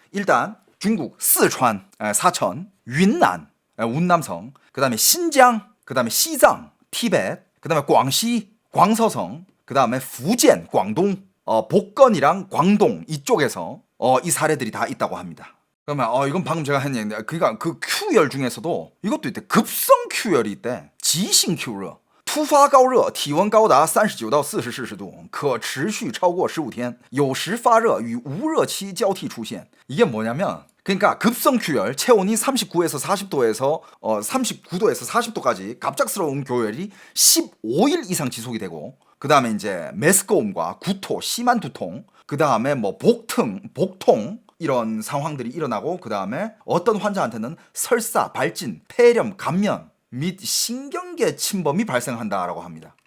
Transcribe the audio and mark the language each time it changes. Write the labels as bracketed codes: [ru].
[ko] 일단 중국 스촨, 사천, 윤난, 운남성, 그 다음에 신장, 그 다음에 시장, 티베트, 그 다음에 광시, 광서성, 그 다음에 후젠, 광동, 복건이랑 광동 이쪽에서 이 사례들이 다 있다고 합니다. 그러면 이건 방금 제가 한 얘기인데 그러니까 그 Q열 중에서도 이것도 있대. 급성 Q열이 있대. 지신 Q러 [zh] 突发高热，体温高达39到40摄氏度，可持续超过15天，有时发热与无热期交替出现。 [ko] 이게 뭐냐면 그러니까 급성 Q열, 체온이 39에서 40도에서 39도에서 40도까지 갑작스러운 교열이 15일 이상 지속이 되고 그 다음에 이제 메스꺼움과 구토, 심한 두통, 그 다음에 뭐 복통 이런 상황들이 일어나고 그 다음에 어떤 환자한테는 설사, 발진, 폐렴, 감면 및 신경계 침범이 발생한다라고 합니다.